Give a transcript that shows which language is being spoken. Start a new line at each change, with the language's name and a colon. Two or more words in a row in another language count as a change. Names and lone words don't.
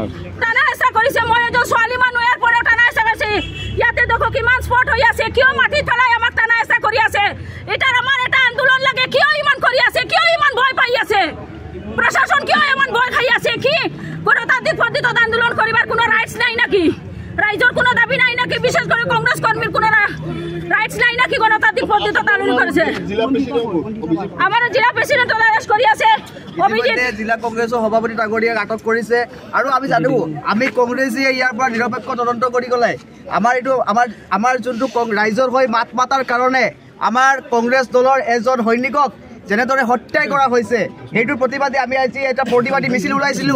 Assamese: টানা হেঁচা কৰিছে। মই এজন ছোৱালী মানুহ, ইয়াৰ পৰেও টানা হেঁচা কৰিছে। ইয়াতে দেখো কিমান স্পট হৈ আছে, কিয় মাটিত পেলাই আমাক টানা হেঁচা কৰি আছে। এটাৰ আমাৰ এটা আন্দোলন লাগে, কিয় ইমান কৰি আছে? কিয় ইমান ভয় পাই আছে? প্রশাসন কিয় ইমান ভয় খাই আছে? কি গণতান্ত্রিক পদ্ধতিত আন্দোলন কৰিবাৰ কোনো রাইটস নাই নাকি? রাইজৰ কোনো দাবী নাই নাকি?
Bangla: বিশেষ করে কংগ্রেস কর্মীর কোনো রাইটস নাই নাকি? গণতান্ত্রিক পদ্ধতিত আন্দোলন করেছে।
Assamese: আমার জেলা প্রেসিডেন্ট অ্যারেস্ট কৰি আছে। জিলা কংগ্ৰেছৰ সভাপতি ডাঙৰীয়াক আটক কৰিছে। আৰু আমি জানো আমি কংগ্ৰেছে ইয়াৰ পৰা নিৰপেক্ষ তদন্ত কৰি গ'লে আমাৰ যোনটো ৰাইজৰ হৈ মাত মাতাৰ কাৰণে আমাৰ কংগ্ৰেছ দলৰ এজন সৈনিকক যেনেদৰে হত্যাই কৰা হৈছে সেইটোৰ প্ৰতিবাদে আমি আজি এটা প্ৰতিবাদী মিছিল ওলাইছিলোঁ।